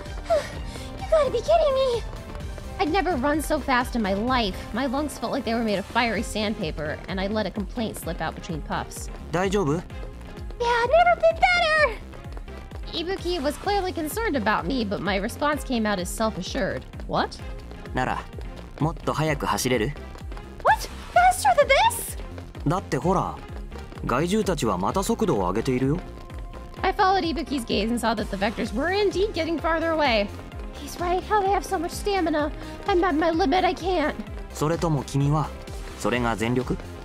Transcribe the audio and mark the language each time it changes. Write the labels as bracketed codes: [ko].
[en] You gotta be kidding me! I'd never run so fast in my life. My lungs felt like they were made of fiery sandpaper, and I let a complaint slip out between puffs. [ja] 大丈夫? [en] Yeah, never been better! Ibuki was clearly concerned about me, but my response came out as self-assured. What? [ja] ならもっと早く走れる? [en] What? Faster than this? [ja] だってほら、害獣たちはまた速度を上げているよ。 [en] I followed Ibuki's gaze and saw that the vectors were indeed getting farther away. He's right, how they have so much stamina. I'm at my limit, I can't. [ja] それとも君はそれが全力?